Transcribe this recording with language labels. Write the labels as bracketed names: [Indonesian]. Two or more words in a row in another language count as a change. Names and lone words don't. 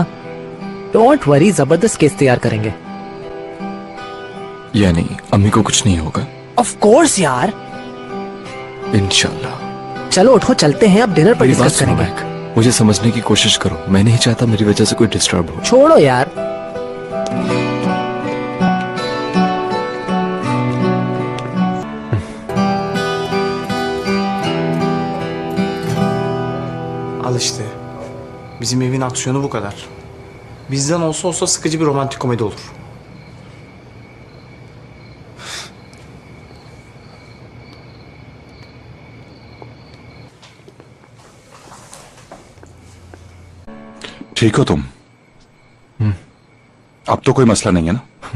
[English] don't worry, [Urdu] زبردست کیس تیار کریں گے. یا نہیں، امی کو کچھ نہیں ہوگا. [English] of course yaar, [Urdu] इंशाल्लाह। چلو اٹھو چلتے ہیں، اب ڈنر پر میری بات डिस्कस सुनो کریں گے. بیک، مجھے سمجھنے کی کوشش کرو۔ میں نہیں چاہتا میری وجہ سے کوئی ڈسٹرب ہو. چھوڑو یار. [Turkish] Al işte. Bizim evin aksiyonu bu kadar. Bizden olsa sıkıcı bir romantik komedi olur. [Urdu] ٹھیک ہو تم? اب تو کوئی مسئلہ نہیں ہے نا?